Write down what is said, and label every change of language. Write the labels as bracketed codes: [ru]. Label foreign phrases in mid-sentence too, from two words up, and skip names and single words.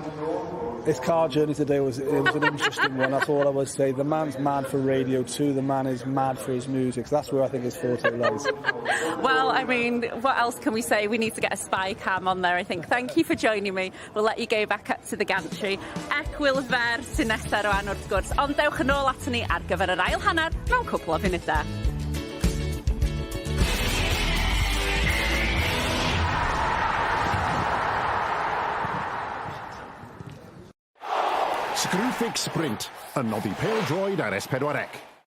[en] His car journey today was an interesting one. That's all I would say. The man's mad for radio too. The man is mad for his music. So that's where I think his forte lies. Well, I mean, what else can we say? We need to get a spy cam on there, I think. Thank you for joining me. We'll let you go back up to the gantry. [cy] Hwyl fer sy'n nesaf rwan wrth gwrs. Ond dewch yn ôl ato ni ar gyfer yr ail hanner mewn cwpl o funudau. Screwfix Sprint, yn noddi pêl-droed ar S4C.